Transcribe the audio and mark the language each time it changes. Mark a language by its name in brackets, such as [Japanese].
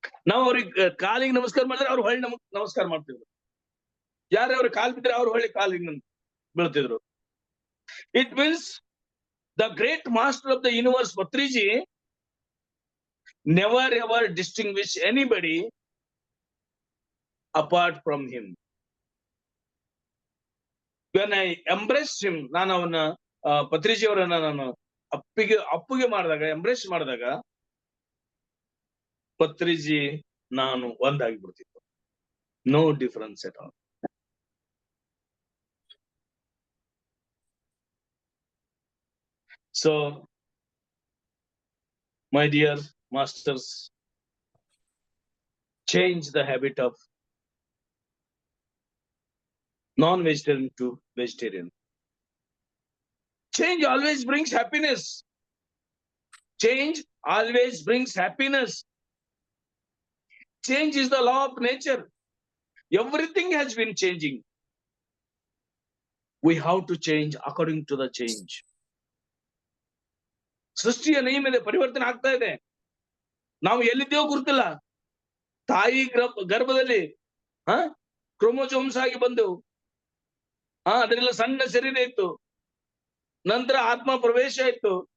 [Kannada] ನಾವು ಅವ್ರಿಗೆ ಕಾಲಿಗೆ ನಮಸ್ಕಾರ ಮಾಡಿದ್ರೆ ಅವ್ರು ಹೊಳ್ಳಿ ನಮಸ್ಕಾರ ಮಾಡ್ತಿದ್ರು. ಯಾರೇ ಅವ್ರಿಗೆ ಕಾಲ್ ಬಿದ್ರೆ ಅವ್ರು ಹೊಳ್ಳಿ ಕಾಲಿಗೆ ಬೀಳ್ತಿದ್ರು. [English] It means the great master of the universe, Patriji, never ever distinguish anybody apart from him. When I embraced him, [Kannada] ನಾನು ಅವನ ಪತ್ರಿಜಿ ಅವರನ್ನ ನಾನು ಅಪ್ಪುಗೆ ಮಾಡಿದಾಗ, ಎಂಬ್ರೇಸ್ ಮಾಡಿದಾಗ, ಪತ್ರಿಜಿ ನಾನು ಒಂದಾಗಿ ಬಿಡ್ತಿತ್ತು. [English] No difference at all. So my dear masters, change the habit of non-vegetarian to vegetarian. Change always brings happiness. Change always brings happiness. Change is the law of nature. Everything has been changing. We have to change according to the change. [Kannada] ಸೃಷ್ಟಿಯ ನಿಯಮ ಇದೆ, ಪರಿವರ್ತನೆ ಆಗ್ತಾ ಇದೆ. ನಾವು ಎಲ್ಲಿದ್ದೇವೋ ಗುರುತಿಲ್ಲ. ತಾಯಿ ಗರ್ಭದಲ್ಲಿ chromosomes ಆಗಿ ಬಂದೆವು. ಅದರೆಲ್ಲ ಸಣ್ಣ ಶರೀರ ಇತ್ತು. ನಂತರ ಆತ್ಮ ಪ್ರವೇಶ ಆಯ್ತು.